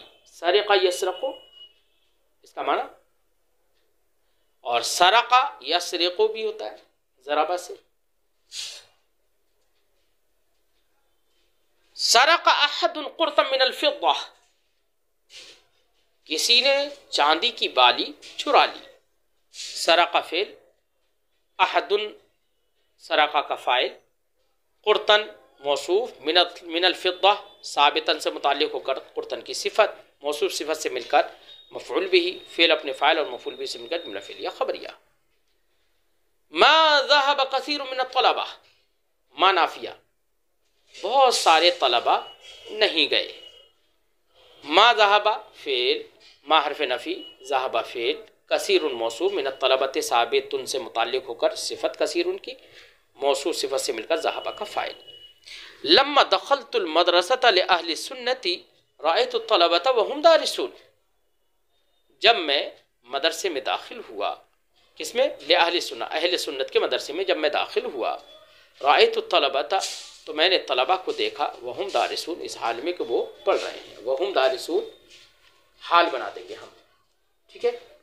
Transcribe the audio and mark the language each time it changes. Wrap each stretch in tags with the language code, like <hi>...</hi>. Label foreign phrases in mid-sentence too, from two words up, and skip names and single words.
<ar>سرق يسرق</ar> <ur>اس کا معنی، اور</ur> <ar>سرق يسرق</ar> <ur>بھی ہوتا ہے ضرب سے.</ur> <ar>سرق أحد قرطا من الفضة,</ar> <ur>کسی نے چاندی کی بالی چرا لی. سرق فعل,</ur> <ar>أحد سرق</ar> <ur>کا فاعل، قرط موصوف,</ur> <ar>من الفضة</ar> <ur>ثابت سے متعلق ہو کر قرط کی صفت، موصوف صفت سے مل کر مفعول بہ، فعل اپنے فاعل اور مفعول بہ سے مل کر جملہ فعلیہ خبریہ.</ur> <ar>ما ذهب كثير من طلبة، ما نافية,</ar> <ur>بہت سارے طلبہ نہیں گئے.</ur> <ar>ما ذهب</ar> <ur>فعل، ما حرف نفی، ذهب فعل، کثیر موصوف,</ur> <ar>من طلبة</ar> <ur>ثابت سے متعلق ہو کر صفت کثیر کی، موصوف صفت سے مل کر ذهب کا فاعل.</ur> <ar>لما دخلت المدرسة لأهل السنة رأيت طلبة وهم دارسون,</ar> <ur>جب میں مدرسے میں داخل ہوا، کس میں?</ur> <ar>لأهل السنة,</ar> <ur>اہل سنت کے مدرسے میں جب میں داخل ہوا,</ur> <ar>رأيت طلبة,</ar> <ur>تو میں نے طلبہ کو دیکھا,</ur> <ar>وهم دارسون,</ar> <ur>اس حال میں کہ وہ پڑھ رہے ہیں,</ur> <ar>وهم دارسون</ar> <ur>حال بنا دیں گے ہم، ٹھیک ہے.</ur>